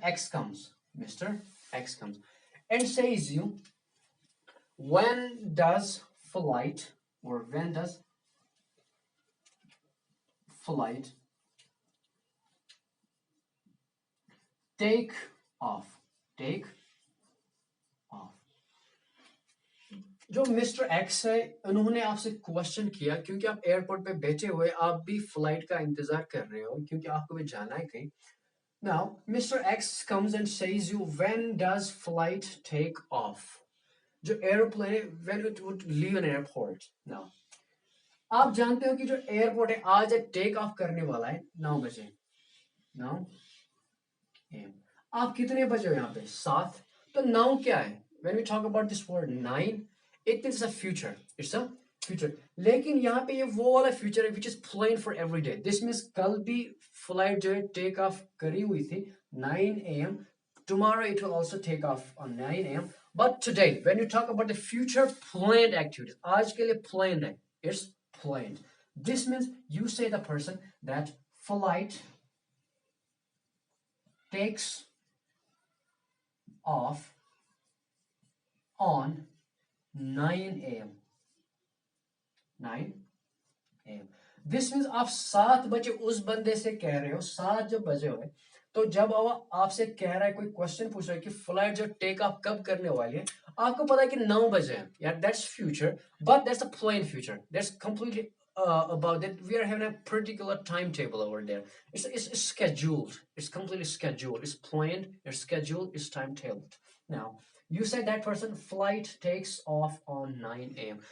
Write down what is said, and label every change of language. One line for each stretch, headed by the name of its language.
English: X comes and says you, when does flight, or when does flight take off, take off.
Hindi: जो mister x है, उन्होंने आपसे question किया क्योंकि आप एयरपोर्ट पे बैठे हुए, आप भी फ्लाइट का इंतजार कर रहे हो क्योंकि आपको भी जाना है कहीं.
English: Now, Mr. X comes and says you, when does flight take off?
Hindi: जो aeroplane,
English: when it would leave an airport.
Hindi: Now, आप जानते हो कि जो एयरपोर्ट है आज टेक ऑफ करने वाला है 9 बजे. 9 am. आप कितने बजे हो यहाँ पे? 7. तो 9 क्या है?
English: When we talk about this word 9, it is a future. It's a future.
Hindi: लेकिन यहाँ पे ये वो वाला future है
English: which is planned for every day. This means
Hindi: कल भी flight जो है take off करी हुई थी 9 am.
English: Tomorrow it will also take off on 9 am. But today, when you talk about the future planned activities,
Hindi: आज के लिए planned है.
English: It's planned. This means you say the person that flight takes off on 9 a.m. 9 a.m.
Hindi: This means आप 7 बजे उस बंदे से कह रहे हो, 7 जब बजे हुए, तो जब वो आपसे कह रहा है, कोई क्वेश्चन पूछ रहा है कि फ्लाइट जो टेक ऑफ कब करने वाली है, आपको पता है कि 9 बजे है.
English: यार, that's future, but that's a plain future. That's completely about that. We are having a particular timetable over there. It's scheduled. It's completely scheduled. It's planned. It's scheduled. It's timetabled. Now, you said that person flight takes off on 9 a.m.